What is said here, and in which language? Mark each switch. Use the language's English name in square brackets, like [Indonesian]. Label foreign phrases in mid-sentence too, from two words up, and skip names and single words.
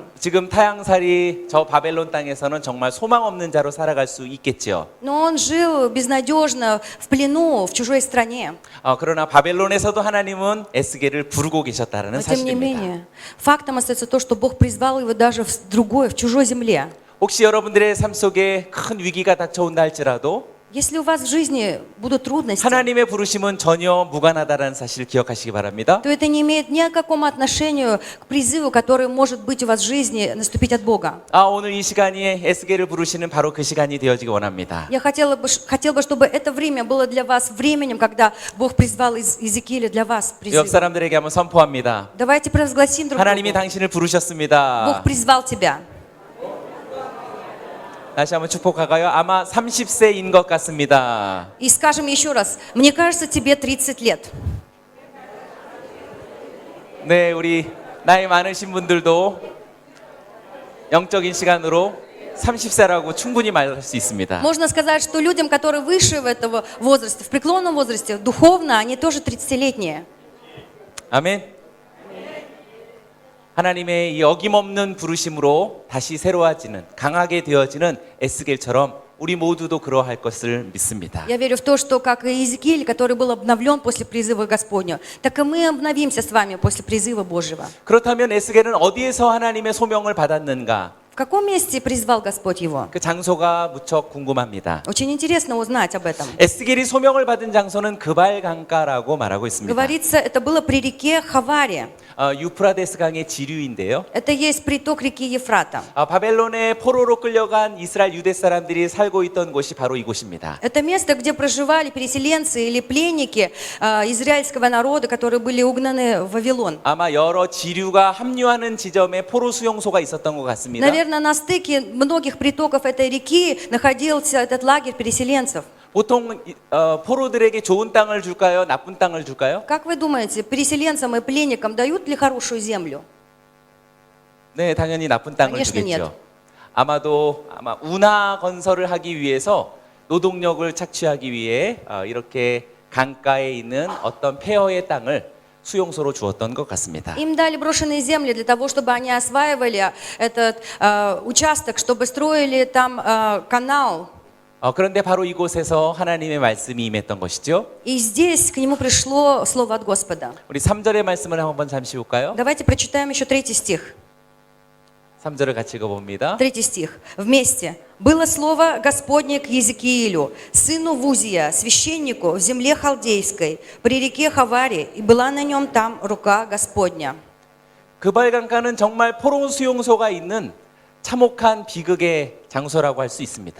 [Korean] 지금 타향살이 저 바벨론 땅에서는 정말 소망 없는 자로 살아갈 수 있겠지요. [Russian] Но он жил безнадежно в плену, в чужой стране. [Korean] 그러나 바벨론에서도 하나님은 에스겔을 부르고 계셨다라는 [Russian] Но тем не [Korean] 사실입니다. [Russian] менее, фактом остается то, что Бог призвал его даже в другой, в чужой земле. [Korean] 혹시 여러분들의 삶 속에 큰 위기가 닥쳐온다 할지라도 [Russian] Если у вас в жизни будут трудности, [Korean] 하나님의 부르심은 전혀 무관하다라는 사실을 기억하시기 바랍니다. [Russian] то это не имеет ни к какому отношению к призыву, который может быть у вас в жизни, наступить от Бога. [Korean] 오늘 이 시간이 에스겔을 부르시는 바로 그 시간이 되어지기 원합니다. [Russian] Я хотел бы, чтобы это время было для вас временем, когда Бог призвал из Иезекииля для вас [Korean] 옆 [Russian] призыв. [Korean] 사람들에게 한번 선포합니다. [Russian] Давайте провозгласим друг [Korean] 하나님이 [Russian] другу. [Korean] 당신을 부르셨습니다. [Russian] Бог призвал тебя. [Korean] 다시 한번 축복할까요? 아마 30세인 것 같습니다. [Russian] И скажем еще раз, мне кажется, тебе 30 лет. [Korean] 네, 우리 나이 많으신 분들도 영적인 시간으로 30세라고 충분히 말할 수 있습니다. [Russian] Можно сказать, что людям, которые выше этого возраста, в преклонном возрасте, духовно, они тоже 30-летние. [Korean] 아멘. 하나님의 이 어김없는 부르심으로 다시 새로워지는 강하게 되어지는 에스겔처럼 우리 모두도 그러할 것을 믿습니다. [Russian] Я верю в то, что как и Иезекииль, который был обновлен после призыва Господня, так и мы обновимся с вами после призыва Божьего. [Korean] 그렇다면 에스겔은 어디에서 하나님의 소명을 받았는가? [Russian] В каком месте призвал Господь его? [Korean] 그 장소가 무척 궁금합니다. [Russian] Очень интересно узнать об этом. [Korean] 에스겔이 소명을 받은 장소는 그발 강가라고 말하고 있습니다. [Russian] Говорится, это было при реке Хаваре. [Korean] 유프라데스 강의 지류인데요. [Russian] Это есть приток реки Ефрата. [Korean] 바벨론의 포로로 끌려간 이스라엘 유대 사람들이 살고 있던 곳이 바로 이곳입니다. [Russian] Это место, где проживали переселенцы или пленники израильского народа, которые были угнаны в Вавилон. [Korean] 아마 여러 지류가 합류하는 지점에 포로 수용소가 있었던 것 같습니다. [Russian] Наверное, на стыке многих притоков этой реки находился этот лагерь переселенцев. [Korean] 보통 포로들에게 좋은 땅을 줄까요? 나쁜 땅을 줄까요? [Russian] Как вы думаете, переселенцам и пленникам дают ли хорошую землю? [Korean] 네, 당연히 나쁜 땅을 [Russian] Конечно, нет. [Korean] 주겠죠. 아마 운하 건설을 하기 위해서 노동력을 착취하기 위해 이렇게 강가에 있는 어떤 폐허의 땅을 수용소로 주었던 것 같습니다. [Russian] Им дали брошенные земли для того, чтобы они осваивали этот участок, чтобы строили там канал. [Korean] 그런데 바로 이곳에서 하나님의 말씀이 임했던 것이죠. [Russian] И здесь к нему пришло слово от Господа. [Korean] 우리 3절의 말씀을 한번 잠시 볼까요? [Russian] Давайте прочитаем еще 3 стих. [Korean] 3절을 같이 읽어봅니다. [Russian] 3 стих. Вместе. «Было слово Господне к Иезекиилю, сыну Вузия, священнику в земле халдейской, при реке Хаваре, и была на нем там рука Господня». [Korean] 그발강가는 정말 포로 수용소가 있는 참혹한 비극의 장소라고 할 수 있습니다.